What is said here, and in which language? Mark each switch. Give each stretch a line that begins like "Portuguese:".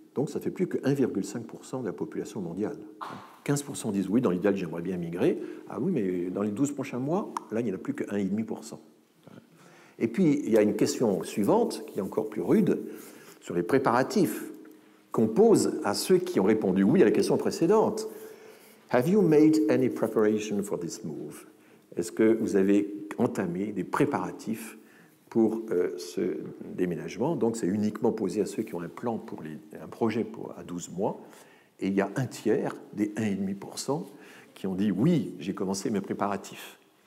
French: Donc ça fait plus que 1,5% de la population mondiale. 15% disent oui, dans l'idéal, j'aimerais bien migrer. Ah oui, mais dans les 12 prochains mois, là, il n'y en a plus que 1,5%. Et puis, il y a une question suivante, qui est encore plus rude, sur les préparatifs qu'on pose à ceux qui ont répondu oui à la question précédente.
English: Have you made any preparation for this move?
French: Est-ce que vous avez entamé des préparatifs pour ce déménagement? Donc, c'est uniquement posé à ceux qui ont un plan pour un projet à 12 mois. Et il y a un tiers des 1,5% qui ont dit oui, j'ai commencé mes préparatifs.